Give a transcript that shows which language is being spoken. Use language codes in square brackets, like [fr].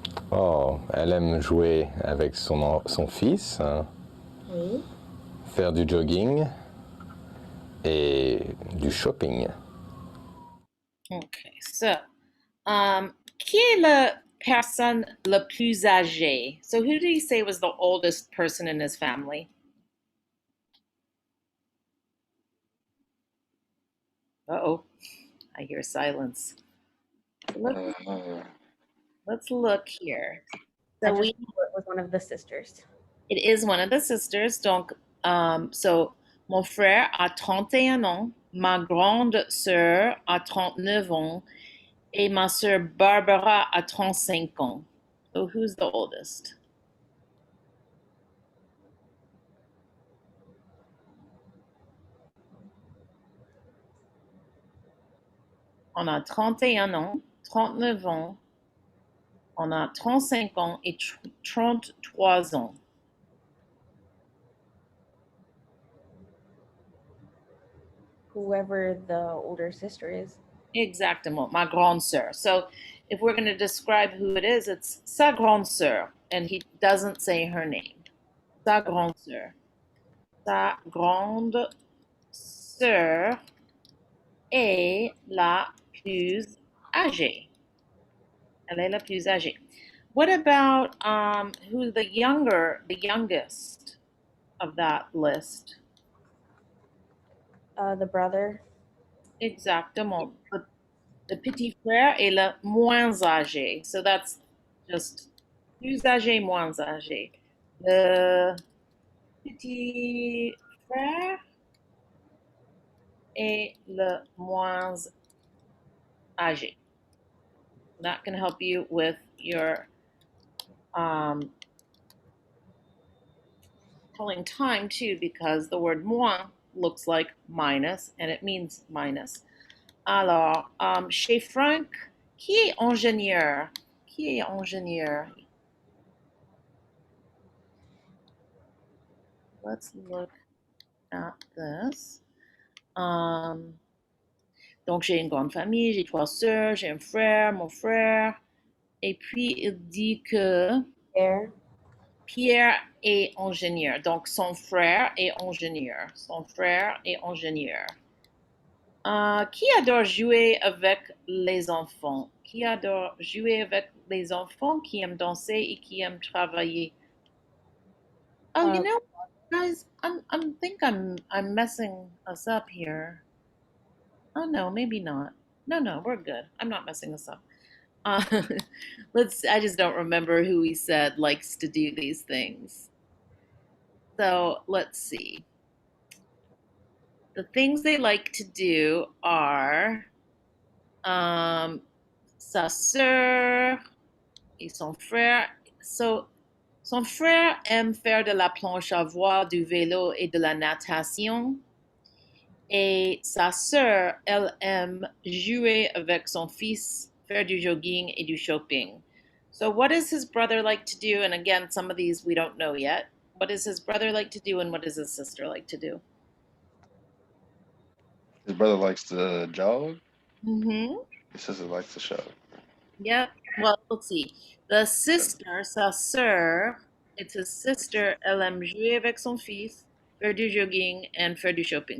[fr] Oh, elle aime jouer avec son fils, hein, Oui. faire du jogging et du shopping. [en] Okay, so [fr] qui est la personne la plus âgée? [en] So who did he say was the oldest person in his family? Uh-oh, I hear silence. Let's look here. I So just we knew it was one of the sisters. It is one of the sisters. [fr] Donc, [en] so [fr] mon frère a 31 ans, ma grande sœur a 39 ans, et ma sœur Barbara a 35 ans. [en] So who's the oldest? [fr] On a 31 ans, 39 ans, on a 35 ans et 33 ans. [en] Whoever the older sister is. [fr] Exactement, ma grande sœur. [en] So if we're going to describe who it is, it's [fr] sa grande sœur, [en] and he doesn't say her name. [fr] Sa grande sœur. Sa grande sœur est la plus âgée. Elle est la plus âgée. [en] What about who's the youngest of that list? The brother. [fr] Exactement. [en] The [fr] petit frère est le moins âgé. [en] So that's just [fr] plus âgé, moins âgé. Le petit frère est le moins âgé. [en] That can help you with your telling time too, because the word [fr] moins [en] looks like minus and it means minus. [fr] Alors, chez Frank, qui est ingénieur? Qui est ingénieur? [en] Let's look at this. [fr] Donc, j'ai une grande famille, j'ai 3 sœurs, j'ai un frère, mon frère. Et puis, il dit que Pierre est ingénieur. Donc, son frère est ingénieur. Son frère est ingénieur. Qui adore jouer avec les enfants? Qui adore jouer avec les enfants, qui aime danser et qui aime travailler? [en] Oh, you know, guys, I'm messing us up here. Oh no, maybe not. No, we're good. I'm not messing us up. Uh, I just don't remember who he said likes to do these things. So let's see. The things they like to do are [fr] sa sœur et son frère. [en] So, [fr] son frère aime faire de la planche à voile, du vélo et de la natation. Et sa sœur, elle aime jouer avec son fils, faire du jogging et du shopping. [en] So what does his brother like to do? And again, some of these we don't know yet. What does his brother like to do and what does his sister like to do? His brother likes to jog. Mm-hmm. His sister likes to shop. Yep. Well, let's see. The sister, [fr] sa sœur, [en] it's his sister, [fr] elle aime jouer avec son fils, faire du jogging, [en] and [fr] faire du shopping.